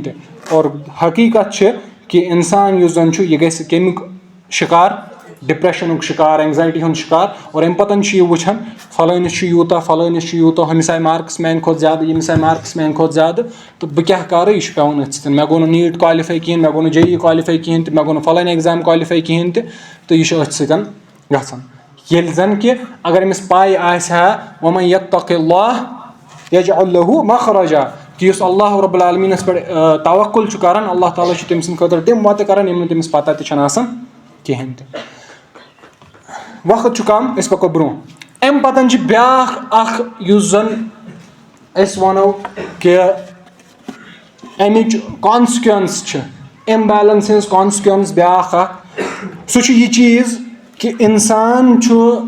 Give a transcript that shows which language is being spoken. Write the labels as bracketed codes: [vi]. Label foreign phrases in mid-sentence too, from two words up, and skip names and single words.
[ks] تہِ اور حقیٖقت چھِ کہِ اِنسان یُس زَن چھُ یہِ گژھِ کَمیُک شِکار ڈِپریشنُک شِکار اینزایٹی ہُنٛد شِکار اور اَمہِ پَتہٕ چھُ یہِ وٕچھان فلٲنِس چھُ یوٗتاہ فلٲنِس چھُ یوٗتاہ ہُمِس آیہِ مارکٕس میانہِ کھۄتہٕ زیادٕ ییٚمِس آیہِ مارکٕس میانہِ کھۄتہٕ زیادٕ تہٕ بہٕ کیاہ کَرٕ یہِ چھُ پیٚوان أتھۍ سۭتۍ مےٚ گوٚو نہٕ نیٖٹ کالِفاے کِہینۍ مےٚ گوٚو نہٕ JEE کالِفاے کِہینۍ تہِ مےٚ گوٚو نہٕ فلٲنۍ ایٚگزام کالِفاے کِہینۍ تہِ تہٕ یہِ چھُ أتھۍ سۭتۍ گژھان ییٚلہِ زَن کہِ اگر أمِس پاے آسہِ ہا [ar] وَمَن یَتَّقِ اللّٰہ یَجْعَل لَہُ مَخرَجًا [ks] کہِ یُس اللہ رب العالمیٖنَس پٮ۪ٹھ توکُل چھُ کران اللہ تعالیٰ چھُ تٔمۍ سٕنٛدِ خٲطرٕ تِم وَتہٕ کران یِم نہٕ تٔمِس پتہ تہِ چھنہٕ آسان کِہینۍ تہِ وقت چھُ کَم أسۍ پَکو برونٛہہ اَمہِ پَتہٕ چھِ بیاکھ اکھ یُس زَن أسۍ وَنو کہِ اَمِچ کانسِکوینس چھِ اِمبیلَنس ہِنٛز کانسِکوینس بیاکھ اکھ سُہ چھُ یہِ چیٖز کہِ اِنسان چھُ